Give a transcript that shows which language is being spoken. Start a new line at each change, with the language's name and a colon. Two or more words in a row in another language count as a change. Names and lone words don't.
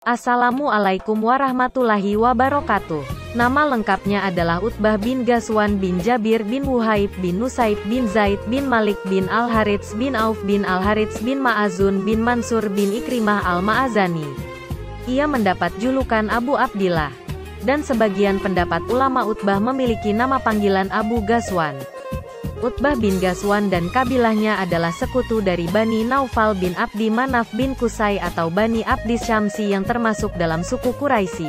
Arabic: السلام عليكم ورحمة الله وبركاته.
Indonesian: Nama lengkapnya adalah Utbah bin Ghazwan bin Jabir bin Wuhaib bin Nusaib bin Zaid bin Malik bin Al-Harits bin Auf bin Al-Harits bin Ma'azun bin Mansur bin Ikrimah Al-Ma'azani. Ia mendapat julukan Abu Abdillah. Dan sebagian pendapat ulama Utbah memiliki nama panggilan Abu Ghazwan. Utbah bin Ghazwan dan kabilahnya adalah sekutu dari Bani Naufal bin Abdi Manaf bin Qusay atau Bani Abdi Syamsi yang termasuk dalam suku Quraisy.